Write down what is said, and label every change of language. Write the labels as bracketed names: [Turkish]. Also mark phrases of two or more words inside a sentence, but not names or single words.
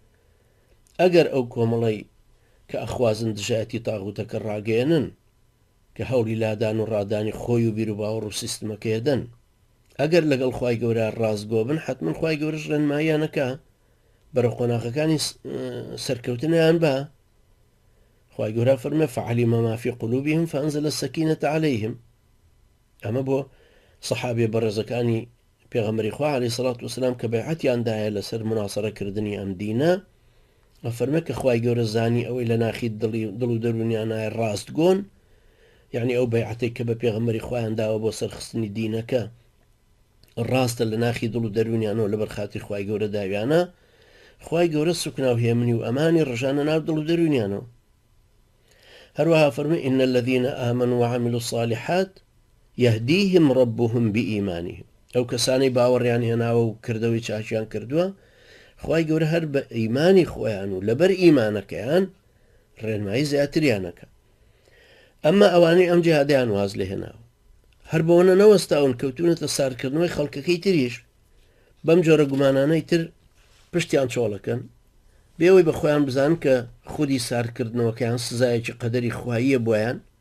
[Central Kurdish] ئەگەر ئەو کۆمەڵی کە ئەخوازن دژایەتی تاغوتەکە ڕاگەێنن کە هەوڵی لادان و ڕادانی خۆی و بیر و باوەڕ و سیستمەکەیەدەن، ئەگەر لەگەڵ خوای گەورە ڕازگۆ بن حتمما خوای گەورەش ڕێنماییانەکە بەرەو قۆناغەکانی سەرکەوتنیان بە. خوای گەورە فەرمێ [Arabic] فعلم ما في قلوبهم فأنزل السكينة عليهم. [Central Kurdish] ئەمە بۆ سەحابێ بەڕێزەکانی پێغەمبەری خوا [Arabic] عەلەیهی سەڵات وسەلام [Central Kurdish] کە بەیعەتیاندایە لەسەر مناسەڕەکردنی ئەم دینە، ئەفەرمێ کە خوای گەورە زانی ئەوەی لە ناخی دڵ و دەروونیانایە ڕاستگۆن، یعنی ئەو بەیعەتێک کە بە پێغەمبەری خوایان داوە بۆ سەرخستنی دینەکە ڕاستە لە ناخی دڵ و دەروونیانەوە لەبەر خاتری خوای گەورە داویانە، خوای گەورە سوکناو هێمنی و ئەمانی ڕژانە ناو دڵ و دەروونیانەوە. هەروەها فەرمێ [Arabic] إن الذين آمنوا وعملوا الصالحات يهديهم ربهم بإيمانهم. [Central Kurdish] ئەو کەسانەی باوەڕیان هێناوە و کردەوەی چاچیان کردووە، خوای گەورە هەر بە ئیمانی خۆیان و لەبەر ئیمانەکەیان ڕێنمایی زیاتریانەکە. ئەمما ئەوانەی ئەم جیهادیان واز لێ هێناوە هەر بەوەنە نەوەستاون کەوتونەتە سارکردنەوەی خەڵکەکەی تریش، بەم جۆرە گومانانەی تر پشتیان چۆڵەکەن بێەوەی بە خۆیان بزان کە خودی سارکردنەوەکەیان سزایەکی قەدەری خواییە بۆیان